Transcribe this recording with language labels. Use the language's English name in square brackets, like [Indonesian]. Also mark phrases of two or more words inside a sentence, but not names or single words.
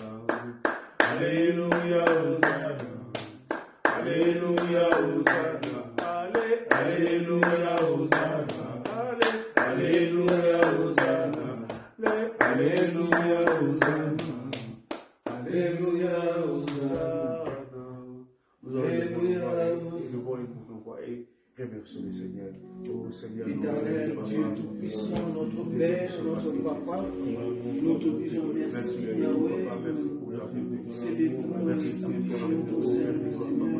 [French] Hallelujah. Hosanna. Hallelujah. Hosanna. Hallelujah. Hosanna. Hallelujah. Hosanna. Hallelujah. Hosanna. Alléluia, Hosanna. Nous allons nous voir et remercier le Seigneur. Oh Seigneur, Éternel, Dieu Tout-Puissant, notre Père, notre Papa, nous te disons merci, Yahweh. Nous célébrons et sanctifions ton Seigneur, Seigneur.